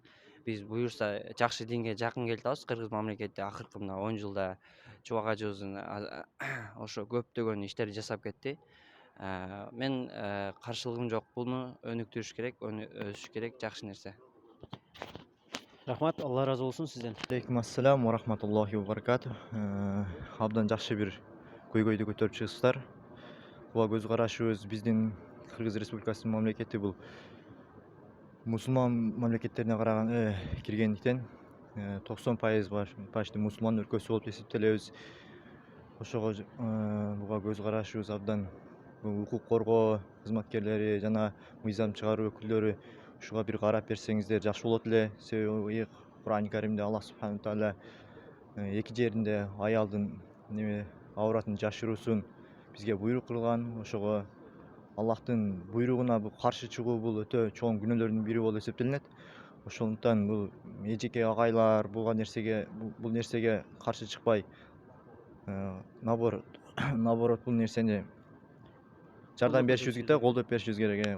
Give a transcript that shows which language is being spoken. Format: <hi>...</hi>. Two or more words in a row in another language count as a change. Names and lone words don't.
<ky>Биз буюрса жакшы динге жакын келе атабыз. Кыргыз мамлекети акыркы мына 10 жылда чубак ажыбыздын ошо көптөгөн иштерди жасап кетти. Мен каршылыгым жок. Буну өнүктүрүш керек, өсүш керек, жакшы нерсе. Рахмат, Алла разы болсун сизден.</ky> <ar>عليكم السلام ورحمة الله وبركات.</ar> <ky>Абдан жакшы бир көйгөйдү көтөрүп чыгыпсыздар. Буга көз карашыбыз биздин Кыргыз Республикасынын мамлекети бул мусулман мамлекеттерине караган киргендиктен 90% почти мусулман өлкөсү болуп эсептелебиз. Ошого буга көз карашыбыз абдан укук коргоо кызматкерлери жана мыйзам чыгаруу өкүлдөрү ушуга бир карап берсеңиздер жакшы болот эле. Себеби Кур'ан Каримде</ky> <ar>الله سبحانه تعالى</ar> <ky>эки жеринде аялдын авратын жашыруусун бизге буйрук кылган. Ошого Аллахтын буйругуна каршы чыгуу бул өтө чоң күнөөлөрдүн бири болуп эсептелинет. Ошондуктан бул эжеке агайлар бул нерсеге каршы чыкпай, наоборот бул нерсени жардам беришибиз керек, колдоп беришибиз керек.</ky>